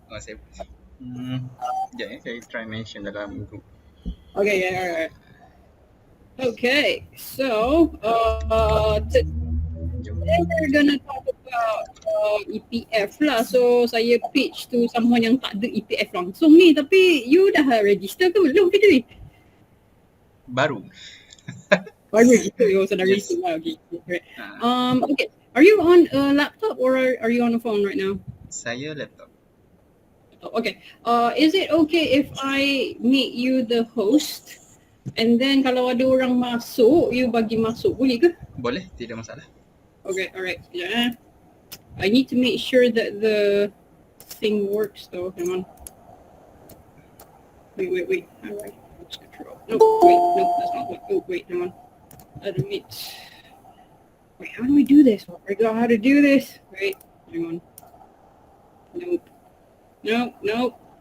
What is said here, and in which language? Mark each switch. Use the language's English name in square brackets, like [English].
[Malay] Saya sekejap saya try mention dalam group. [English] Okay, yeah, alright. Okay, so today we're gonna talk about EPF lah. [Malay] So saya [English] pitch to someone [Malay] yang tak ada EPF langsung ni, tapi you dah register ke belum kita ni? Baru. Baru register, [English] you also dah register lah. Okay, great. Okay, are you on a laptop or are you on a phone right now? [Malay] Saya laptop. [English] Okay, is it okay if I make you the host? And then [Malay] kalau ada orang masuk, you bagi masuk, boleh ke? Boleh, tidak masalah. [English] Okay, alright. Yeah. I need to make sure that the thing works though. Hang on. Wait. Alright. Control. No, that's not what. Oh, wait, hang on. Wait, how do we do this? I forgot how to do this. Wait, hang on. Nope. No.